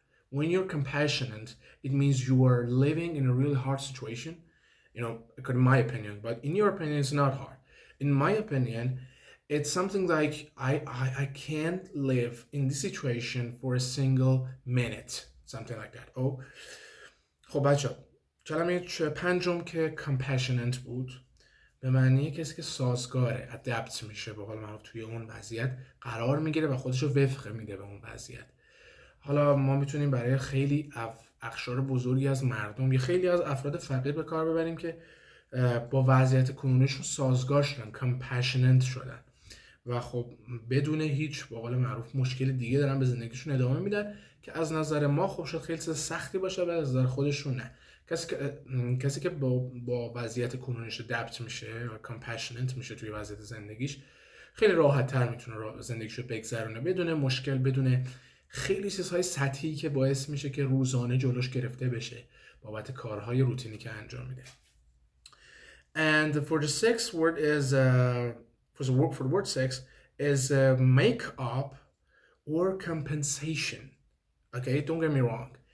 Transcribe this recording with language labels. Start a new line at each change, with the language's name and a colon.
English: When you're compassionate, it means you are living in a really hard situation, in my opinion, but in your opinion, it's not hard. In my opinion, it's something like I can't live in this situation for a single minute, something like that.
Persian: خب بچه کلمه پنجم که compassionate بود به معنی کسی که سازگاره، ادپت میشه، به قول معروف توی اون وضعیت قرار میگیره و خودش رو وفق میده به اون وضعیت. حالا ما میتونیم برای خیلی اقشار بزرگی از مردم یا خیلی از افراد فقیر به کار ببریم که با وضعیت کنونیشون سازگار شدن، compassionate شدن و خب بدون هیچ به قول معروف مشکل دیگه دارن به زندگیشون ادامه میدن که از نظر ما خب شاید خیلی سختی باشه و از نظر خودشون نه. کسی که با وضعیت کنونیش ادپت میشه و compassionate میشه توی وضعیت زندگیش خیلی راحت تر میتونه زندگیشو بگذرونه بدون مشکل، بدون خیلی چیزهای سطحی که باعث میشه که روزانه جلوش گرفته بشه بابت کارهای روتینی که انجام میده.
English: And for the sixth word is for the word 6 is make up or compensation. Okay, don't get me wrong.